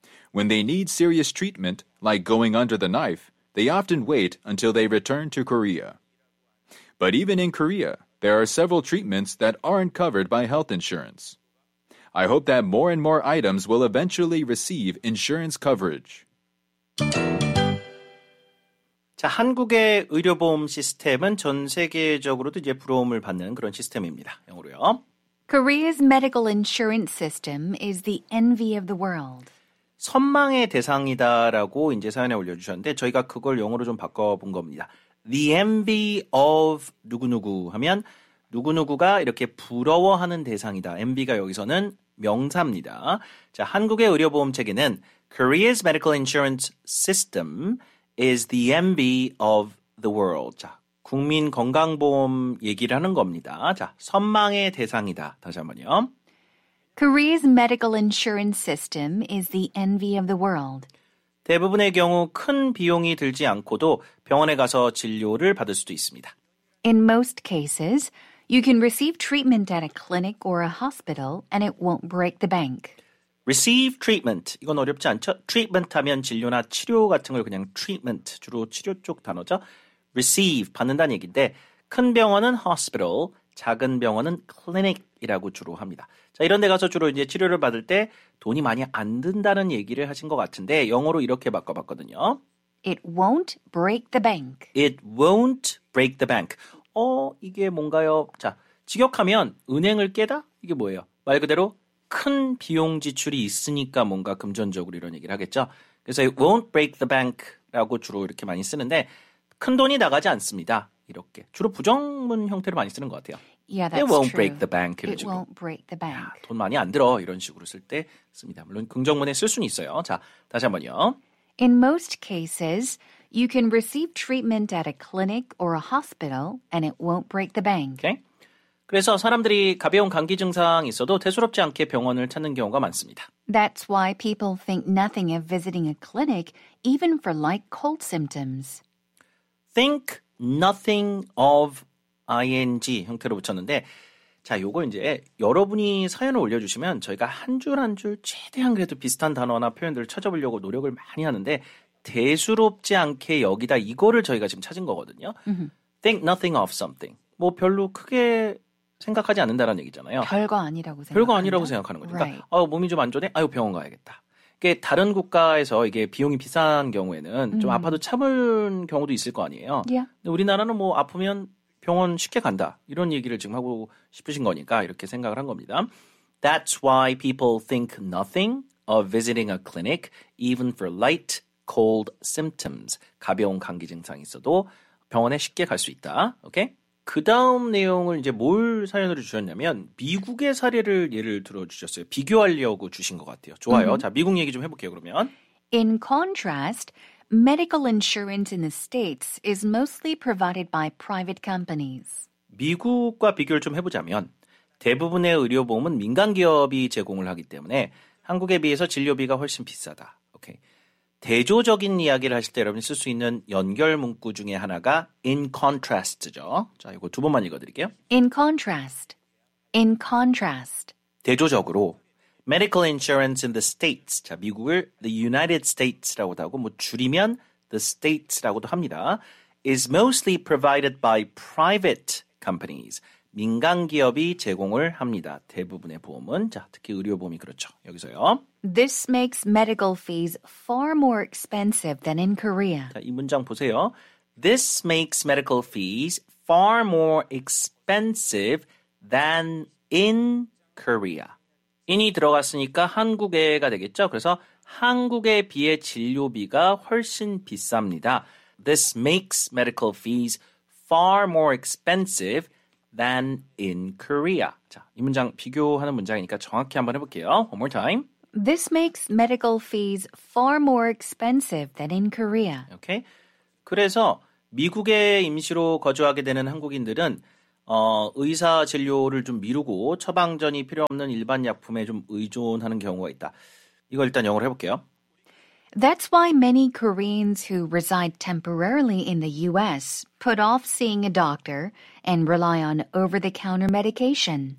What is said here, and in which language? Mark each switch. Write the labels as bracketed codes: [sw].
[en] When they need serious treatment, like going under the knife, they often wait until they return to Korea. But even in Korea, there are several treatments that aren't covered by health insurance. I hope that more and more items will eventually receive insurance coverage. [ko] 자, 한국의 의료보험 시스템은 전 세계적으로도 이제 부러움을 받는 그런 시스템입니다. 영어로요. [en] Korea's medical insurance system is the envy of the world. [ko] 선망의 대상이다라고 이제 사연에 올려주셨는데 저희가 그걸 영어로 좀 바꿔본 겁니다. [en] The envy of [ko] 누구누구 하면 누구누구가 이렇게 부러워하는 대상이다. Envy가 여기서는 명사입니다. 자, 한국의 의료보험 체계는 [en] Korea's medical insurance system is the envy of the world. [ko] 자, 국민 건강보험 얘기를 하는 겁니다. 자, 선망의 대상이다. 다시 한번요. [en] Korea's medical insurance system is the envy of the world. [ko] 대부분의 경우 큰 비용이 들지 않고도 병원에 가서 진료를 받을 수도 있습니다. [en] In most cases, you can receive treatment at a clinic or a hospital and it won't break the bank. Receive treatment. [ko] 이건 어렵지 않죠? Treatment 하면 진료나 치료 같은 걸 그냥 treatment, 주로 치료 쪽 단어죠. Receive, 받는다는 얘기인데 큰 병원은 hospital, 작은 병원은 clinic이라고 주로 합니다. 자, 이런 데 가서 주로 이제 치료를 받을 때 돈이 많이 안 든다는 얘기를 하신 것 같은데 영어로 이렇게 바꿔봤거든요. [en] It won't break the bank. It won't break the bank. [ko] 이게 뭔가요? 자, 직역하면 은행을 깨다? 이게 뭐예요? 말 그대로 큰 비용 지출이 있으니까 뭔가 금전적으로 이런 얘기를 하겠죠. 그래서 [en] it won't break the bank [ko] 라고 주로 이렇게 많이 쓰는데 큰 돈이 나가지 않습니다. 이렇게 주로 부정문 형태로 많이 쓰는 것 같아요. [en] Yeah, that's true. It won't true. break the bank. It 주로. won't break the bank. [ko] 야, 돈 많이 안 들어 이런 식으로 쓸 때 씁니다. 물론 긍정문에 쓸 수는 있어요. 자, 다시 한번요. [en] In most cases, you can receive treatment at a clinic or a hospital, and it won't break the bank. Okay. [ko] 그래서 사람들이 가벼운 감기 증상 있어도 대수롭지 않게 병원을 찾는 경우가 많습니다. [en] That's why people think nothing of visiting a clinic, even for light cold symptoms. Think nothing of ing [ko] 형태로 붙였는데 자, 요거 이제 여러분이 사연을 올려주시면 저희가 한 줄 한 줄 최대한 그래도 비슷한 단어나 표현들을 찾아보려고 노력을 많이 하는데 대수롭지 않게 여기다 이거를 저희가 지금 찾은 거거든요. Mm-hmm. [en] Think nothing of something. [ko] 뭐 별로 크게 생각하지 않는다라는 얘기잖아요. 별거 아니라고 생각. 별거 아니라고 생각하는 거니까. 그러니까, right. 아, 몸이 좀 안 좋네. 아유, 병원 가야겠다. 이게 다른 국가에서 이게 비용이 비싼 경우에는 좀 아파도 참은 경우도 있을 거 아니에요. [en] Yeah. [ko] 근데 우리나라는 뭐 아프면 병원 쉽게 간다. 이런 얘기를 지금 하고 싶으신 거니까 이렇게 생각을 한 겁니다. [en] That's why people think nothing of visiting a clinic even for light cold symptoms. [ko] 가벼운 감기 증상이 있어도 병원에 쉽게 갈 수 있다. 오케이? 그다음 내용을 이제 뭘 사연으로 주셨냐면 미국의 사례를 예를 들어 주셨어요. 비교하려고 주신 것 같아요. 좋아요. Mm-hmm. 자, 미국 얘기 좀 해 볼게요. 그러면 [en] In contrast, medical insurance in the States is mostly provided by private companies. [ko] 미국과 비교를 좀 해 보자면 대부분의 의료 보험은 민간 기업이 제공을 하기 때문에 한국에 비해서 진료비가 훨씬 비싸다. 오케이. 대조적인 이야기를 하실 때 여러분이 쓸 수 있는 연결 문구 중에 하나가 in contrast죠. 자, 이거 두 번만 읽어드릴게요. [en] In contrast. In contrast. [ko] 대조적으로 [en] medical insurance in the states. [ko] 자, 미국을 the United States라고도 하고 뭐 줄이면 the states라고도 합니다. [en] is mostly provided by private companies. [ko] 민간 기업이 제공을 합니다. 대부분의 보험은 자, 특히 의료 보험이 그렇죠. 여기서요. [en] This makes medical fees far more expensive than in Korea. [ko] 자, 이 문장 보세요. [en] This makes medical fees far more expensive than in Korea. [ko] in이 들어갔으니까 한국에가 되겠죠. 그래서 한국에 비해 진료비가 훨씬 비쌉니다. [en] This makes medical fees far more expensive than in Korea. [ko] 자, 이 문장 비교하는 문장이니까 정확히 한번 해볼게요. [en] One more time. This makes medical fees far more expensive than in Korea. [ko] Okay. 그래서 미국에 임시로 거주하게 되는 한국인들은 의사 진료를 좀 미루고 처방전이 필요 없는 일반 약품에 좀 의존하는 경우가 있다. 이걸 일단 영어로 해볼게요. [en] That's why many Koreans who reside temporarily in the U.S. put off seeing a doctor and rely on over-the-counter medication.